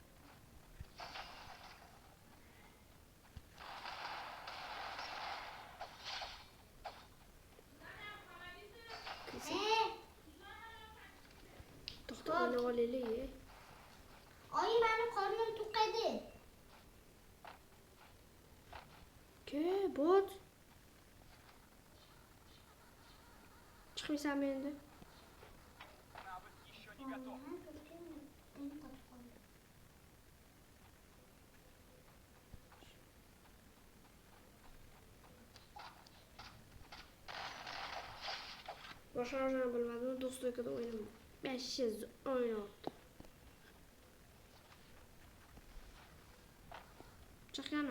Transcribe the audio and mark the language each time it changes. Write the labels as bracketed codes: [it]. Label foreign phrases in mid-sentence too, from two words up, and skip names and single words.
[uz] To'xta, o'ynab olaylik. Oyi, meni qornim to'q edi. Ke, bot. Chiqmaysanmi endi? [ru] Навык еще не готов. [uz] Boshqa narsani bilmadim, do'stlikda o'ynadim. 500 o'ynayapti. Chiqqani.